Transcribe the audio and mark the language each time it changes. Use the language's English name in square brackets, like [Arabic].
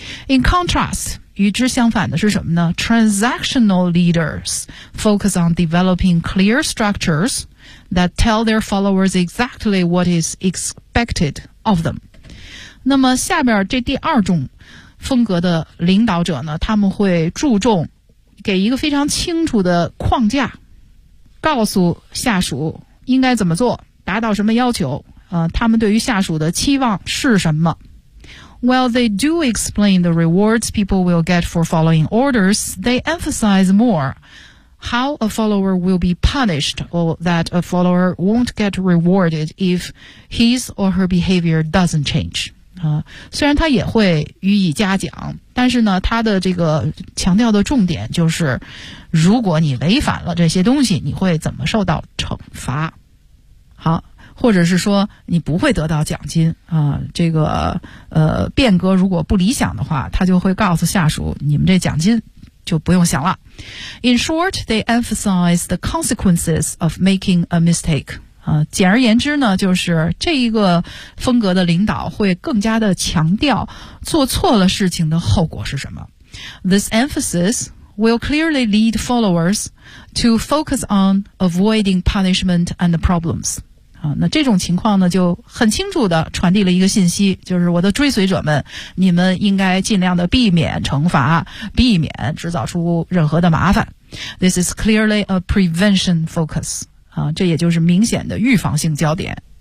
[English] In contrast, [Chinese] 与之相反的是什么呢？ [English] Transactional leaders focus on developing clear structures that tell their followers exactly what is expected of them. [Chinese] 那么下边这第二种风格的领导者呢，他们会注重给一个非常清楚的框架，告诉下属应该怎么做，达到什么要求，他们对于下属的期望是什么。 [English] Well, they do explain the rewards people will get for following orders. They emphasize more how a follower will be punished or that a follower won't get rewarded if his or her behavior doesn't change. [Chinese] 虽然他也会予以嘉奖，但是呢，他的这个强调的重点就是，如果你违反了这些东西，你会怎么受到惩罚？好，或者是说你不会得到奖金啊、这个变革如果不理想的话，他就会告诉下属，你们这奖金就不用想了。 [English] In short, they emphasize the consequences of making a mistake. [Chinese] 简而言之呢，就是这一个风格的领导会更加的强调做错了事情的后果是什么。 [English] This emphasis will clearly lead followers to focus on avoiding punishment and problems. [Chinese] 那这种情况呢就很清楚的传递了一个信息，就是我的追随者们，你们应该尽量的避免惩罚，避免制造出任何的麻烦。 [English] This is clearly a prevention focus， [Chinese] 这也就是明显的预防性焦点。